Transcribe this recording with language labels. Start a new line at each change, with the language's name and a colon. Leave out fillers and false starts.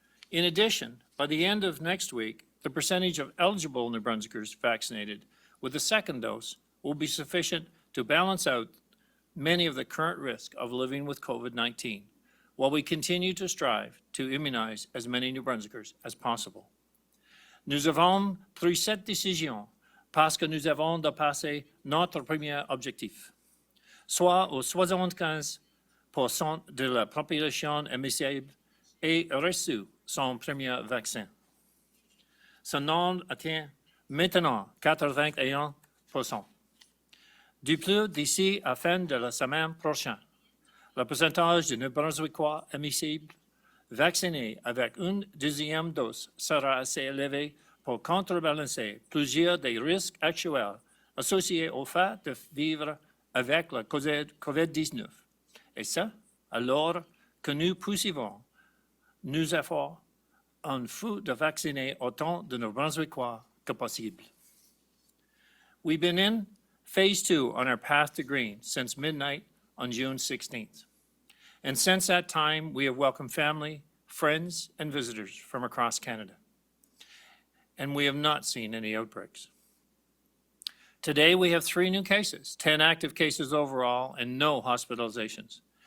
English: In addition, by the end of next week, the percentage of eligible New Brunswickers vaccinated with the second dose will be sufficient to balance out many of the current risks of living with COVID-19, while we continue to strive to immunize as many New Brunswickers as possible.
French: Nous avons pris cette décision parce que nous avons dépassé notre premier objectif, soit aux 75% de la population admissible ait reçu son premier vaccin. Ce nombre atteint maintenant 81%. Du plus, d'ici à la fin de la semaine prochaine, le pourcentage de New Brunswickois admissibles vaccinés avec une deuxième dose sera assez élevé pour contrebalancer plusieurs des risques actuels associés au fait de vivre avec la COVID-19. Et ça, alors que nous poursuivons nos efforts en vue de vacciner autant de New Brunswickois que possible.
English: We've been in phase 2 on our path to green since midnight on June 16th. And since that time, we have welcomed family, friends, and visitors from across Canada. And we have not seen any outbreaks. Today, we have 3 new cases, 10 active cases overall, and no hospitalizations.